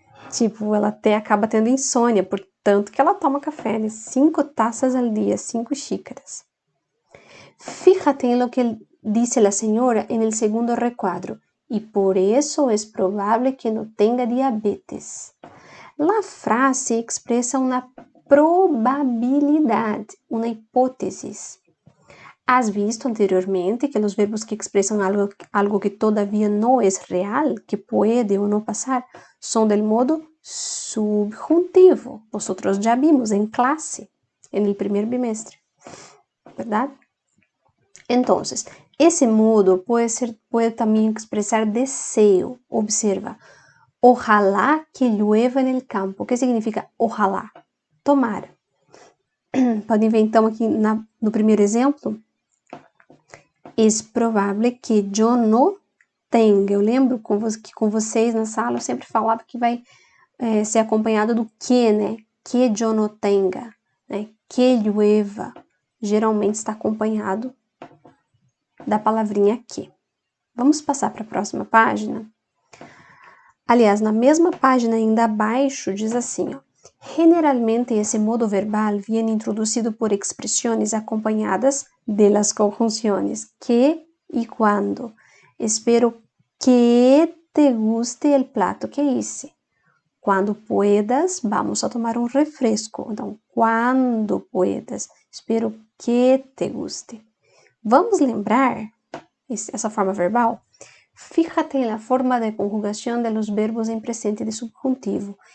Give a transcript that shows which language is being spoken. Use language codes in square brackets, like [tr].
[pt] Tipo, ela até acaba tendo insônia, por tanto que ela toma café, né? 5 taças al dia, 5 xícaras. [es] Fíjate en lo que dice la señora en el segundo recuadro, y por eso es probable que no tenga diabetes. La frase expresa una probabilidad, una hipótesis. ¿Has visto anteriormente que los verbos que expresan algo que todavía no es real, que puede o no pasar, son del modo subjuntivo? Nosotros ya vimos en clase, en el primer bimestre, ¿verdad? Entonces, ese modo puede también expresar deseo. Observa, ojalá que llueva en el campo. ¿Qué significa ojalá? [pt] Tomara. Podem ver então aqui no primeiro exemplo? [es] Es probable que yo no tenga. [pt] Eu lembro que com vocês na sala eu sempre falava que vai ser acompanhado do que, né? [es] Que yo no tenga, né? Que llueva. [pt] Geralmente está acompanhado da palavrinha que. Vamos passar para a próxima página? Aliás, na mesma página ainda abaixo diz assim, ó. [es] Generalmente esse modo verbal viene introducido por expresiones acompañadas de las conjunciones que y cuando. Espero que te guste el plato que hice. Quando puedas, vamos a tomar um refresco. [pt] Então, [es] quando puedas. Espero que te guste. [pt] Vamos lembrar essa forma verbal? [es] Fíjate en la forma de conjugación de los verbos en presente de subjuntivo.